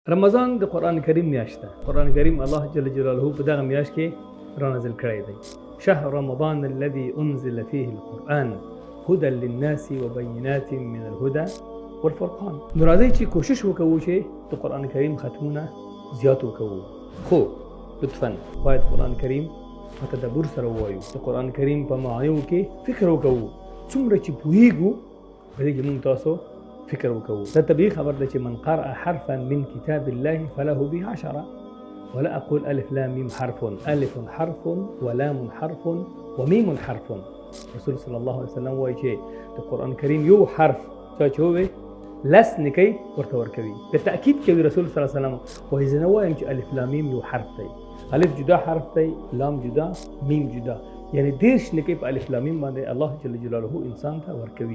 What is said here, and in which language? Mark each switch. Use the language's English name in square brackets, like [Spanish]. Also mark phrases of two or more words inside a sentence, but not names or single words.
[Pashto] رمضان د قران کریم میاشت ده. قران کریم الله [Arabic] جل جلاله [Pashto] په دغه میاشت کې را نازل کړی دی. [Arabic] شهر رمضان الذي انزل فيه القرآن هدى للناس وبينات من الهدى والفرقان. [Pashto] نو راځئ چې کوشش وکړو چې د قران کریم ختمونه زیات وکړو. خو لطفا باید قران کریم په تدبر سره ووایو. د قران کریم په معانیو کې فکر وکړو. څومره چې پوهیږو په دې کې موږ تاسو فکر وکړو. دا طبیعي خبر ده چې [Arabic] من قرأ حرفا من كتاب الله فله به 10 ولا اقول الف لام ميم حرف، الف حرف ولام حرف وميم حرف. [Pashto] رسول [Arabic] صلی الله علیه وسلم [Pashto] وایي چې د قران کریم یو حرف چې وي لس نکي ورته ورکوي. په تاکید کوي رسول [Arabic] صلی الله علیه وسلم [Pashto] وایي زه نه وایم چې الف لام ميم یو حرف دی. الف جدا حرف دی، لام جدا، میم جدا. یعنی دیرش نکي په الف لام میم باندې الله [Arabic] جل جلاله [Pashto] انسان ته ورکوي.